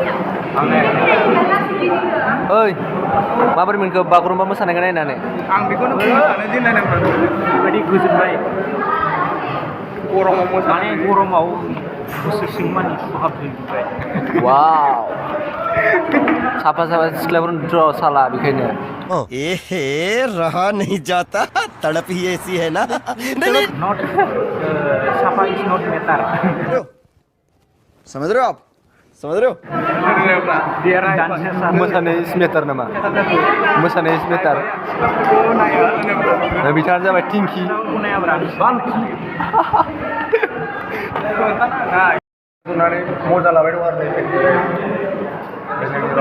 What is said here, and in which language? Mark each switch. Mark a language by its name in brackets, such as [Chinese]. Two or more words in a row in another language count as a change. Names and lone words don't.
[Bodo] ओइ, माबोरै मोनखो बागुरुम्बा मोसानायखौ नायनानै? आं बेखौनो बुंनो दिन नायनांगौ बेबायदि गोजोनबाय गरमाव मोसानाय गरमाव गोसो सिंमानि खहाब होजोब्बाय वाव साफा साफा सिख्लाफोरथ' साला बेखायनो [Hindi] एहे रहा नहीं जाता तड़प ही ऐसी है ना [English] not साफा is not matter [Hindi] समझ रहे हो आप समझ रहे हो [Bodo] मोसानाय [English] is matter [Bodo] नामा मोसानाय [English] is matter [Bodo] बिथाङानो जाबाय टिंकि सुनानै मजा लाबाय दं आरो